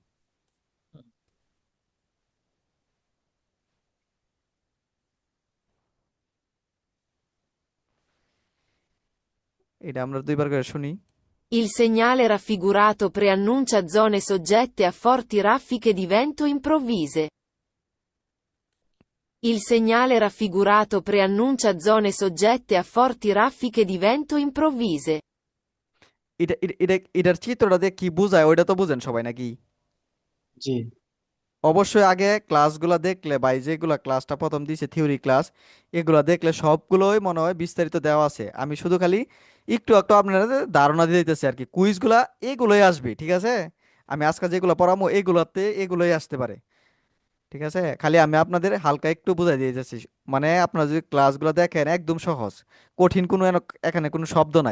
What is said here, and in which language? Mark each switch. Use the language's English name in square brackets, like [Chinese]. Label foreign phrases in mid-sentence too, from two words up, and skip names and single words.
[Bangla] এটা আমরা দুইবার করে শুনি। [Italian] Il segnale raffigurato preannuncia zone soggette a forti raffiche di vento improvvise. Il segnale raffigurato preannuncia zone soggette a forti raffiche di vento improvvise. [Bangla] এটার চিত্রটা দিয়ে কি বোঝায় ওইটা তো বুঝেন সবাই নাকি? জি। অবশ্যই আগে ক্লাসগুলো দেখলে, বা এই যেগুলা ক্লাসটা প্রথম দিয়েছে থিওরি ক্লাস, এগুলা দেখলে সবগুলোই মনে হয় বিস্তারিত দেওয়া আছে, আমি শুধু খালি একটু একটু আপনাদের ধারণা দিয়ে দিতেছি আর কি, কুইজগুলা এগুলোই আসবে, ঠিক আছে, আমি আজকে যেগুলো পড়াবো এগুলাতে এগুলোই আসতে পারে, ঠিক আছে, খালি আমি আপনাদের হালকা একটু বুঝাই দিয়ে যাচ্ছি, মানে আপনারা যদি ক্লাসগুলো দেখেন একদম সহজ, কঠিন কোনো এখানে কোনো শব্দ নাই।